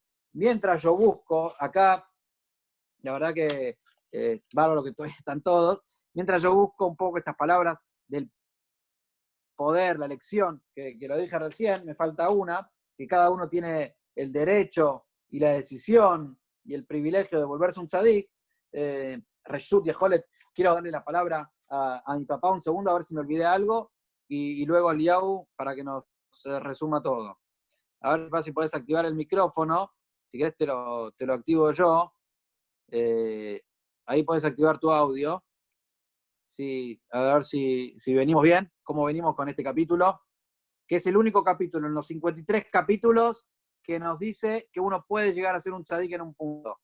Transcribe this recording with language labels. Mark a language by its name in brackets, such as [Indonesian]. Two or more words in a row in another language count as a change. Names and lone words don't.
[Spanish] Mientras yo busco, acá, la verdad que bárbaro que todavía están todos, mientras yo busco un poco estas palabras del poder, la elección, que lo dije recién, me falta una, que cada uno tiene el derecho y la decisión y el privilegio de volverse un tzadik. [Hebrew] רשות יכולת, [Spanish] quiero darle la palabra a mi papá un segundo, a ver si me olvidé algo, y luego a Liau para que nos resuma todo. A ver si podés activar el micrófono, si querés te lo activo yo. Ahí podés activar tu audio. Sí, a ver si venimos bien, cómo venimos con este capítulo, que es el único capítulo en los 53 capítulos que nos dice que uno puede llegar a ser un tzadik en un punto.